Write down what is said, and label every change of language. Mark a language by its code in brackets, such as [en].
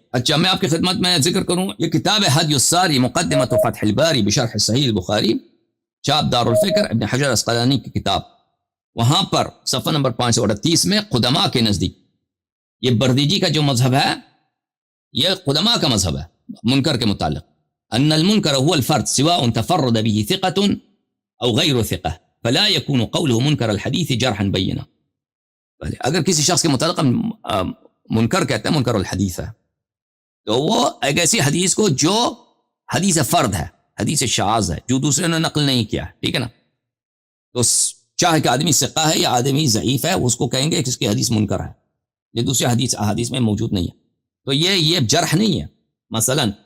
[ur] اچھا، میں آپ کی خدمت میں ذکر کروں، یہ کتاب ہے ہدی الساری مقدمۃ فتح الباری بشرح صحیح البخاری، چاپ دار الفکر، ابن حجر عسقلانی کی کتاب. وہاں پر صفحہ نمبر 538 میں قدماء کے نزدیک یہ بردیجی کا جو مذہب ہے، یہ قدماء کا مذہب ہے منکر کے متعلق. [ar] ان المنکر هو الفرد سواء تفرد به ثقة او غیر ثقة فلا يكون قوله منکر الحدیث جرحا بینا. [ur] اگر کسی شخص کے متعلق منکر کہتے ہیں، منکر الحدیث ہے، تو وہ ایک ایسی حدیث کو جو حدیث فرد ہے، حدیث شاذ ہے، جو دوسرے نے نقل نہیں کیا، ٹھیک ہے نا، تو چاہے کہ آدمی ثقہ ہے یا آدمی ضعیف ہے، اس کو کہیں گے کہ اس کی حدیث منکر ہے، یہ دوسری احادیث میں موجود نہیں ہے. تو یہ جرح نہیں ہے. مثلا